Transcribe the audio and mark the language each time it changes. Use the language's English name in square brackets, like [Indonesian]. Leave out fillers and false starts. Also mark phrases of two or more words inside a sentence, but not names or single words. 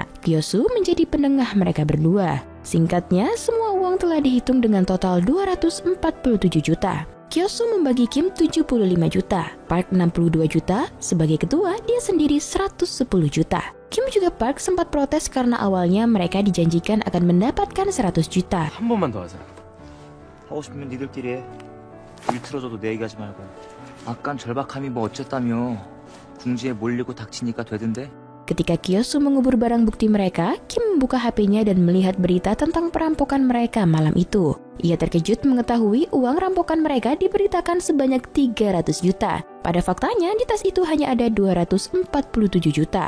[Indonesian] Kyosu menjadi penengah mereka berdua. Singkatnya, semua uang telah dihitung dengan total 247 juta. Kyosu membagi Kim 75 juta, Park 62 juta, sebagai ketua dia sendiri 110 juta. Kim juga Park sempat protes karena awalnya mereka dijanjikan akan mendapatkan 100 juta. [Korean] 한 번만 더 하자. 하고 싶으면 니들끼리 해. 일 틀어줘도 내 얘기하지 말고. 아깐 절박함이 뭐 어쨌다며. 궁지에 몰리고 닥치니까 되던데. [Indonesian] Ketika Kyosu mengubur barang bukti mereka, Kim membuka HP-nya dan melihat berita tentang perampokan mereka malam itu. Ia terkejut mengetahui uang rampokan mereka diberitakan sebanyak 300 juta. Pada faktanya, di tas itu hanya ada 247 juta.